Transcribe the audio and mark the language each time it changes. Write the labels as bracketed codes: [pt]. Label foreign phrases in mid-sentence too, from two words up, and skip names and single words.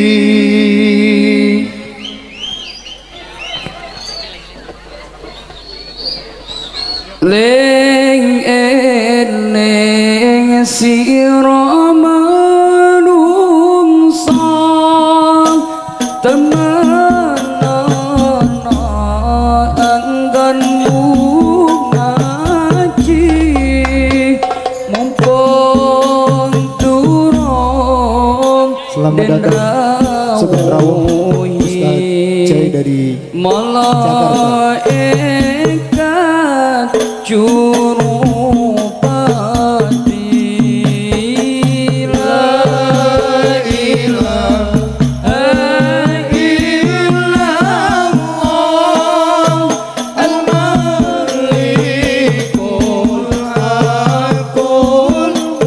[jv] Ling eling sira manungsa temenan anggonmu ngaji mumpung durung [id] Selamat datang [jv] Sugeng Rawuh [id] Ustaz Jai dari Jakarta. [ar] Jurupati لا إله إلا الله الملك الحق